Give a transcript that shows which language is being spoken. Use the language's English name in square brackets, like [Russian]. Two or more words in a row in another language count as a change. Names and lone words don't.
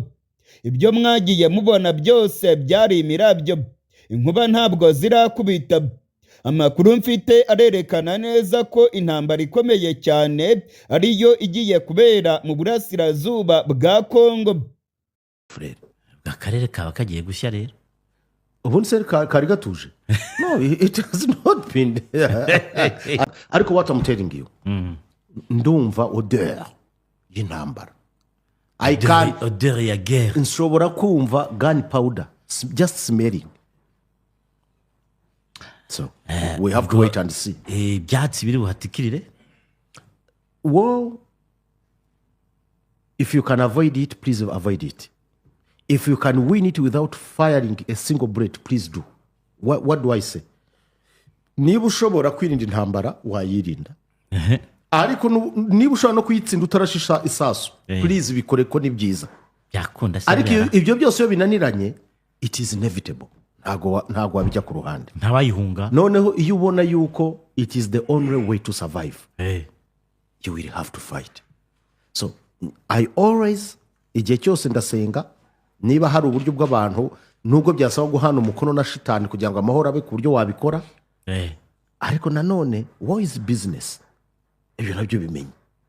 [Kinyarwanda] Ibyo mwagiye mubona byose byari imirabyo, inkuba ntabwo zirakubita. Amakuru mfite arerekana neza ko intambara ikomeye cyane ariyo igiye kubera mu burasirazuba bwa Kongo. Akarere kaba kagiye gushya rero. Ubundi se kari gatuje? No, [English] it has not been. Ariko what I'm telling you, [Kinyarwanda] ndumva odeur y'intambara. [English] I can [French] odeur ya guerre. [Kinyarwanda] nshobora kumva [English] gunpowder just smelling. So we have to wait and see. [Kinyarwanda] Ibyatsi biri buhatikirire. [English] Well, if you can avoid it, please avoid it. If you can win it without firing a single bullet, please do. What do I say? [Kinyarwanda] Niba ushobora kwirinda intambara wayirinda. Ariko niba ushobora no kuyitsinda utarashisha isasu, please bikore ko ni byiza. Byakunda se. Ariko ibyo byose iyo binaniranye, [English] it is inevitable. [Kinyarwanda] Ntago wabijya ku ruhande. Ntawayihunga. Noneho iyo ubona yuko [English] it is the only way to survive, you will have to fight. So I always, [Kinyarwanda] igihe cyose ndasenga, niba hari uburyo bw'abantu nubwo byasaba guhana umukono na shitani kugira ngo amahoro abe ku buryo wabikora. Ariko nanone, [English] what is business? [Kinyarwanda] Ibyo nabyo bimenye.